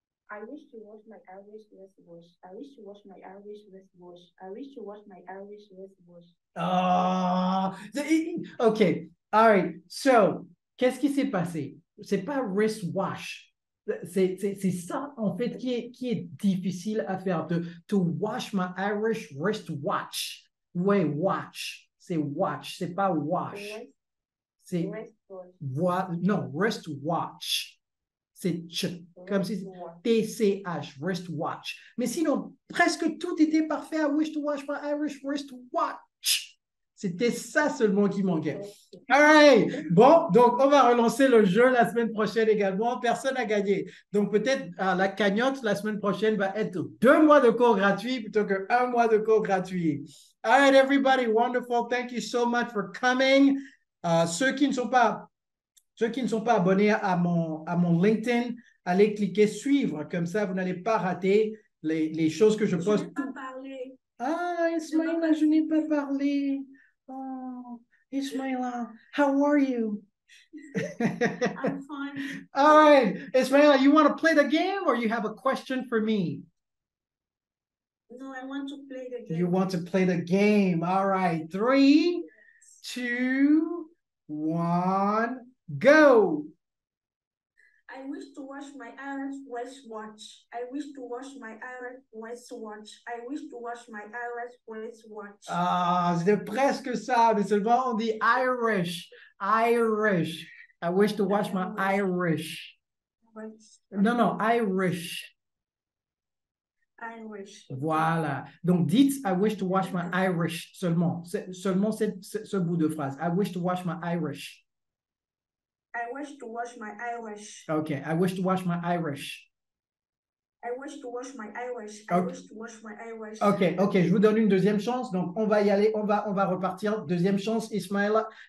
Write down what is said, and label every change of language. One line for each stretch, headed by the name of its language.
English: I wish to wash my Irish wash. I wish to wash my Irish wash. I wish to wash my Irish wash. Ah, OK. All right.
French: So, qu'est-ce qui s'est passé? C'est pas wristwash. C'est ça, en fait, qui est difficile à faire.
English: To wash my Irish wristwatch.
French: Ouais, watch. C'est watch. C'est pas wash. C'est non, wristwatch. C'est comme si TCH, wristwatch. Mais sinon, presque tout était parfait.
English: I wish to wash my Irish wristwatch.
French: C'était ça seulement qui manquait.
English: All right.
French: Bon, donc on va relancer le jeu la semaine prochaine également. Personne n'a gagné. Donc peut-être la cagnotte la semaine prochaine va être 2 mois de cours gratuits plutôt que 1 mois de cours gratuits.
English: All right, everybody. Wonderful. Thank you so much for coming.
French: Ceux qui ne sont pas abonnés à mon LinkedIn, allez cliquer suivre. Comme ça, vous n'allez pas rater les choses que je poste. Je n'ai pas parlé. Ah, Ismaïla, je n'ai pas parlé.
English: Oh, Ismaïla, how are you? I'm fine. All right. Ismaïla, you want to play the game or you have a question for me? No, I want to play the game. You want to play the game. All right. 3, 2, 1. Go. I wish to wash my Irish wristwatch. I wish to wash my Irish wristwatch. I wish to wash my Irish wristwatch.
French: Ah, c'est presque ça, mais seulement on dit Irish.
English: Irish. I wish to wash my Irish.
French: Non, Irish.
English: Irish.
French: Voilà. Donc, dites
English: I wish to wash my Irish
French: seulement. Seulement ce bout de phrase.
English: I wish to wash my Irish. I wish to wash my Irish. Okay, I wish to wash my Irish. I wish to wash my Irish. I Okay. wish to wash my Irish.
French: Ok, je vous donne une deuxième chance. Donc, on va y aller, on va repartir. Deuxième chance, Islamia.